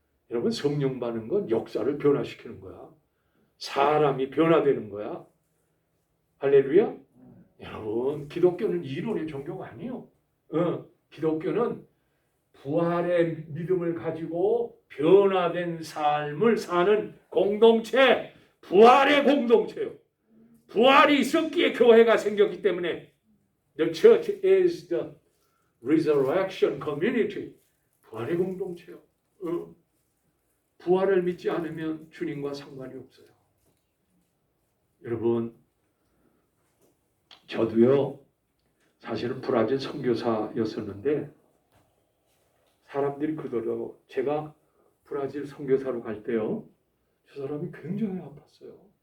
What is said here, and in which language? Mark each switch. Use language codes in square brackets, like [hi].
[ko] 여러분, 성령 받는 건 역사를 변화시키는 거야. 사람이 변화되는 거야. 할렐루야. 여러분, 기독교는 이론의 종교가 아니에요. 기독교는 부활의 믿음을 가지고 변화된 삶을 사는 공동체, 부활의 공동체요. 부활이 있었기에 교회가 생겼기 때문에 [en] The church is the resurrection community. [ko] 부활의 공동체요. 부활을 믿지 않으면 주님과 상관이 없어요. 여러분, 저도요, 사실은 브라질 선교사였었는데 사람들이 그러더라고. 제가 브라질 선교사로 갈 때요, 저 사람이 굉장히 아팠어요.